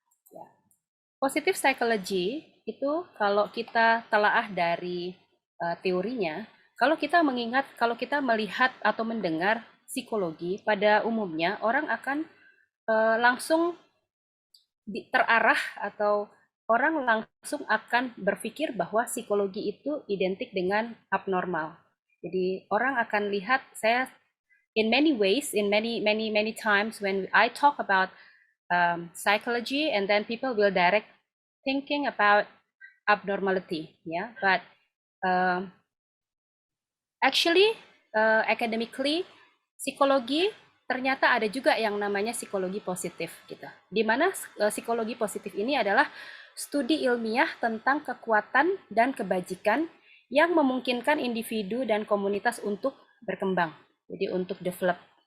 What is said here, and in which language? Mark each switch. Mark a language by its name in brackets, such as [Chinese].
[Indonesian] Ya. Positive psychology itu kalau kita telaah dari teorinya, kalau kita melihat atau mendengar psikologi, pada umumnya orang akan langsung terarah atau orang langsung akan berpikir bahwa psikologi itu identik dengan abnormal. Jadi orang akan lihat, [English] in many ways, in many times when I talk about psychology, and then people will direct thinking about abnormality, yeah. But actually, academically, [Indonesian] psikologi ternyata ada juga yang namanya psikologi positif, gitu. Di mana psikologi positif ini adalah studi ilmiah tentang kekuatan dan kebajikan yang memungkinkan individu dan komunitas untuk berkembang, jadi untuk develop.